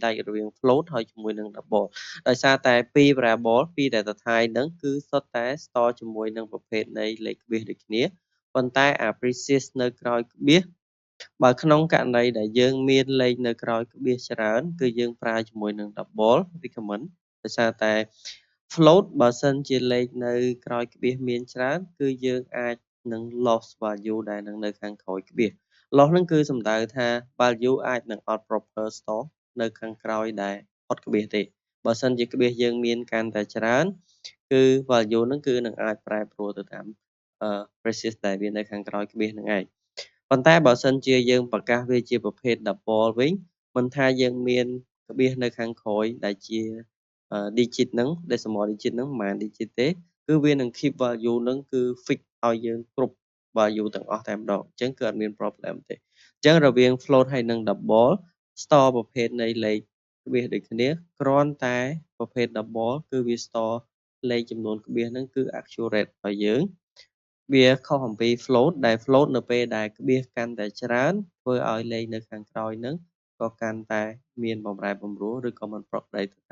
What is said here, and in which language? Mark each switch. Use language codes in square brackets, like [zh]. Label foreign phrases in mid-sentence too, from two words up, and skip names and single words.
[km] ដាច់រវាង float ហើយជាមួយនឹង double ដោយសារតែពីរ variable ពីរ [en] data type [km] ហ្នឹងគឺសុទ្ធតែ store ជាមួយនឹងប្រភេទនៃលេខក្បៀសដូចគ្នាប៉ុន្តែអា prefix នៅក្រោយក្បៀសបើក្នុងករណីដែលយើង មានលេខនៅក្រោយក្បៀសច្រើនគឺយើងប្រើជាមួយនឹង [en] double recommend [km] ដោយសារតែ float បើសិនជាលេខនៅក្រោយក្បៀសមានច្រើនគឺយើងអាចនឹង [en] loss value [km] ដែល នៅខាងក្រោយក្បៀស loss ហ្នឹងគឺសំដៅថា value អាចនឹងអត់ [en] proper store [km] នៅខាងក្រោយដែលអត់ក្បៀសទេបើសិនជាក្បៀស យើងមានកាន់តែច្រើនគឺ value ហ្នឹងគឺនឹងអាចប្រែប្រួលទៅតាមprefix ដែលវានៅខាងក្រោយក្បៀសហ្នឹងឯងប៉ុន្តែបើសិនជាយើងប្រកាសវាជាប្រភេទ double វិញមិនថាយើងមានក្បៀសនៅខាងក្រោយដែលជា digit ហ្នឹង [en] decimal digit [km] ហ្នឹងមិនមែន digit ទេគឺវានឹង [en] keep value [km] ហ្នឹងគឺ fix ឲ្យយើងគ្រប់ value ទាំងអស់តែម្ដងអញ្ចឹងគឺអត់មាន problem ទេអញ្ចឹងរវាង float ហើយនិង [en] double store [km] ប្រភេទនៃលេខ ក្បៀសដូចគ្នាគ្រាន់តែប្រភេទ double គឺវា store លេខចំនួនក្បៀសហ្នឹងគឺ accurate របស់យើងវាខុសអំពី float ដែល float នៅពេលដែលក្បៀសកាន់តែច្រើនធ្វើឲ្យលេខនៅខាងក្រោយហ្នឹងក៏កាន់តែមានបំរែបំរួលឬក៏មិនប្រក្រតីទៅ